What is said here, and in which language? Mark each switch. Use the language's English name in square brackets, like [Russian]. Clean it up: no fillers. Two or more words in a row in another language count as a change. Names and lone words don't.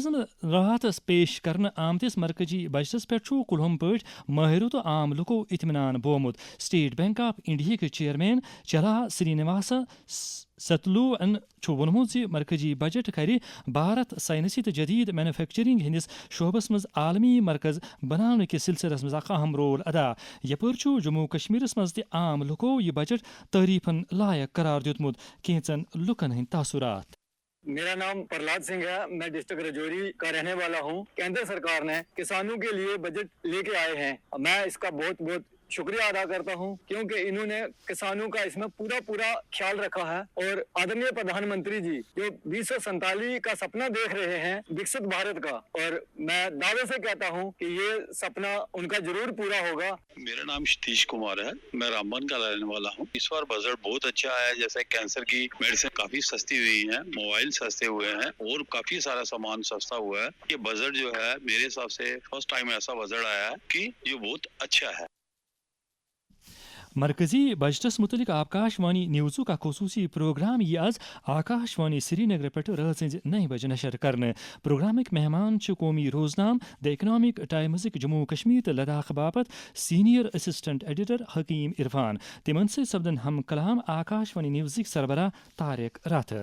[Kashmiri] راتھ پیش کرنہٕ آمتِس مرکزی بجٹس پٮ۪ٹھ چھُ کُلہم پٲٹھۍ مٲہِرو تہٕ عام لُکو اطمینان بومُت سٹیٹ بینک آف انڈیاہٕکۍ چیئرمین چلا سرینواسا ستلوَن چھُ ووٚنمُت زِ مرکزی بجٹ کرِ بھارت ساینسی تہٕ جدید مینوفیکچرنگ ہٕنٛدِس شعبس منٛز عالمی مرکز بناونہٕ کِس سلسلس منٛز اکھ اہم رول ادا یپٲرۍ چھُ جموں کشمیرس منٛز تہِ عام لُکو یہِ بجٹ تعریٖفن لایق قرار دیُتمُت کینٛژن لُکن ہٕنٛدۍ تاثرات [Urdu] میرا نام پرلاد سنگھ ہے میں ڈسٹرکٹ رجوری کا رہنے والا ہوں کیندر سرکار نے کسانوں کے لیے بجٹ لے کے آئے ہیں میں اس کا بہت بہت شکریہ ادا کرتا ہوں کیونکہ انہوں نے کسانوں کا اس میں پورا خیال رکھا ہے اور آدرنیہ پردھان منتری جی جو 2047 کا سپنا دیکھ رہے ہیں وکست بھارت کا اور میں دعوے سے کہتا ہوں کہ یہ سپنا ان کا ضرور پورا ہوگا. میرا نام ستیش کمار ہے میں رامبن کا رہنے والا ہوں. اس بار بجٹ بہت اچھا ہے جیسے کینسر کی میڈیسن کافی سستی ہوئی ہے موبائل سستے ہوئے ہیں اور کافی سارا سامان سستا ہوا ہے. یہ بجٹ جو ہے میرے حساب سے [English] first time [Urdu] ایسا بجٹ آیا ہے کہ یہ بہت اچھا ہے. [Kashmiri] مرکزی بجٹس متعلق آکاش وانی نیوزُک اکھ خصوٗصی پروگرام یہِ آز آکاش وانی سری نگر پٮ۪ٹھ رٲژ 9 بجے نشر کرنہٕ پروگرامٕکۍ مہمان چھِ قومی روزنام دی اکنامک ٹایمزٕکۍ جموں کشمیر تہٕ لداخ باپتھ [English] senior assistant editor [Kashmiri] حکیم عرفان تِمن سۭتۍ سپدن ہم کلام آکاش وانی نیوزٕکۍ سربراہ طارق راتھر.